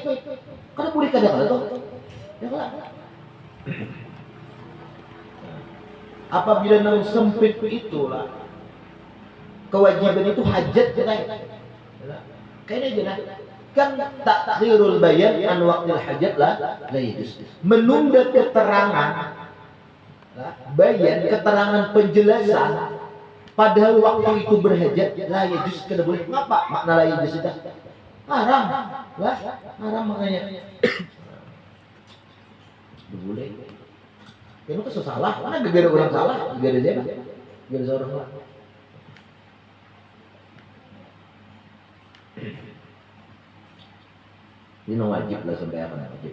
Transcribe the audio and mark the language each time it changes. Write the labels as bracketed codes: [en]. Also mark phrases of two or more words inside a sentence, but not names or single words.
[bjn] Kada boleh kada toh. Ya lah. Apabila nang sempit itulah kewajiban itu hajat kita. [id] Kayaknya aja lah. Kan [ar] تأخير البيان عن وقت الحاجة لا يجوز. [id] Menunda keterangan bayan, keterangan penjelasan padahal waktu itu berhajat [ar] لا يجوز, [bjn] kada boleh. [id] Ngapa makna [ar] لا يجوز [id] itu? Haram. Lah, haram maknanya. Boleh. Itu kan salah, mana gara-gara orang salah, gara-gara dia. Gara-gara orang salah. Ini wajib lah sampai apa wajib.